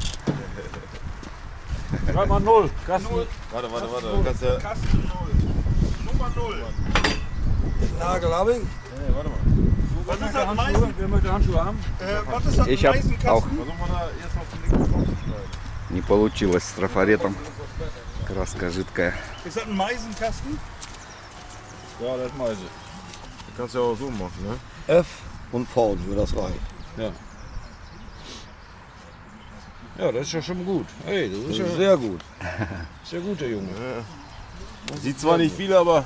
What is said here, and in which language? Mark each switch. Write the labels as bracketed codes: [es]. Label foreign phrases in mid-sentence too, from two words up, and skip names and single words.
[de] Schreib mal 0. Kasten. Warte. Du kannst ja. Kasten 0. Nummer 0. Nagel habe ich. Nee, warte mal. Was ist das Meisen? Wer möchte Handschuhe haben? Was ist das Ich hab Meisenkasten? auch. Versuchen wir da jetzt noch von links drauf zu schneiden. [ru] не получилось с трафаретом. Краска жидкая. [de] Ist das ein Meisenkasten? Ja, das weiß ich. Du kannst ja auch so machen, ne? F und V, wie das reicht. Ja, das ist ja schon gut. Hey, das ist ja Sehr gut. sehr gut, der Junge. Sieht zwar nicht viel, aber